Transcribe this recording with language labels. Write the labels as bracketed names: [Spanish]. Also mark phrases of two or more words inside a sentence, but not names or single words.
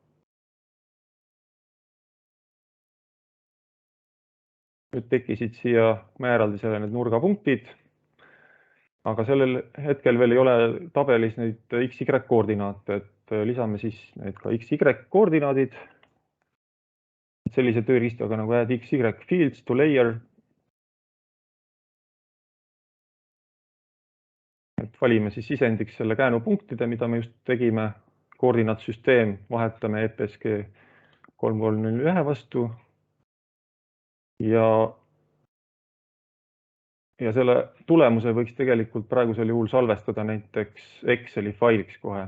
[Estonian] Nüüd tekkisid siia mäeeraldisele need nurgapunktid, aga sellel hetkel veel ei ole tabelis neid XY koordinaate, et lisame siis need ka XY koordinaadid. Sellise tööriistaga nagu [English] add XY fields to layer. [Estonian] Et valime siis sisendiks selle käänupunktide, mida me just tegime koordinaatsüsteem vahetame EPSG 3301 vastu ja selle tulemuse võiks tegelikult praegusel juhul salvestada näiteks Exceli failiks kohe.